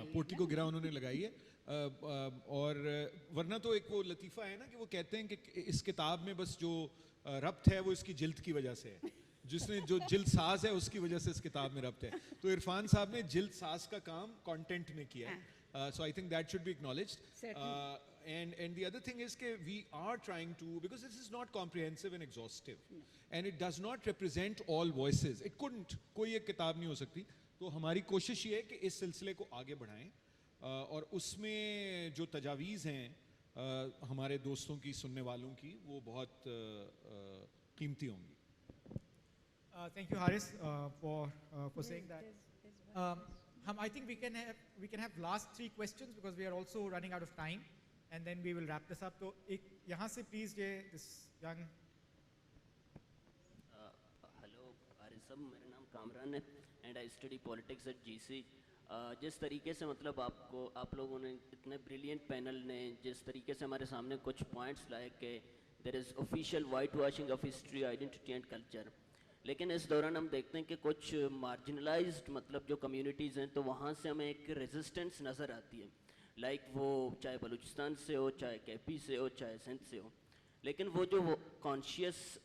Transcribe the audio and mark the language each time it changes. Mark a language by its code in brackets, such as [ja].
[ur] ہاں پوٹلی کو گرا انہوں نے لگائی ہے، اور ورنہ تو ایک وہ لطیفہ ہے نا کہ وہ کہتے ہیں کہ اس کتاب میں بس جو ربط ہے وہ اس کی جلد کی وجہ سے ہے، جس نے جو جلد ساز ہے اس کی وجہ سے اس کتاب میں ربط ہے، تو عرفان صاحب نے جلد ساز کا کام کانٹینٹ میں کیا ہے، [en] so I think that should be acknowledged. And the other thing is that we are trying to, because this is not comprehensive and exhaustive, and it does not represent all voices. It couldn't, [ur] کوئی ایک کتاب نہیں ہو سکتی، تو ہماری کوشش یہ ہے کہ اس سلسلے کو آگے بڑھائیں، اور اس میں جو تجاویز ہیں ہمارے دوستوں کی، سننے والوں کی، وہ بہت قیمتی ہوں گی۔ [en] Thank you, Haris, for saying that. I think we can have last 3 questions because we are also running out of time, and then we will wrap this up. So [ur] yahan se [en] please this young. Hello Haris sahab, [ur] میرا نام کامران ہے [en] and I study politics at GC. [ur] جس طریقے سے مطلب آپ لوگوں نے اتنے بریلینٹ پینل نے جس طریقے سے ہمارے سامنے کچھ پوائنٹس لائے کہ [en] there is official white washing of history, identity and culture, [ur] لیکن اس دوران ہم دیکھتے ہیں کہ کچھ مارجنلائزڈ مطلب جو کمیونٹیز ہیں تو وہاں سے ہمیں ایک ریزسٹنس نظر آتی ہے، لائک وہ چاہے بلوچستان سے ہو، چاہے کے پی سے ہو، چاہے سندھ سے ہو، لیکن وہ جو کانشیس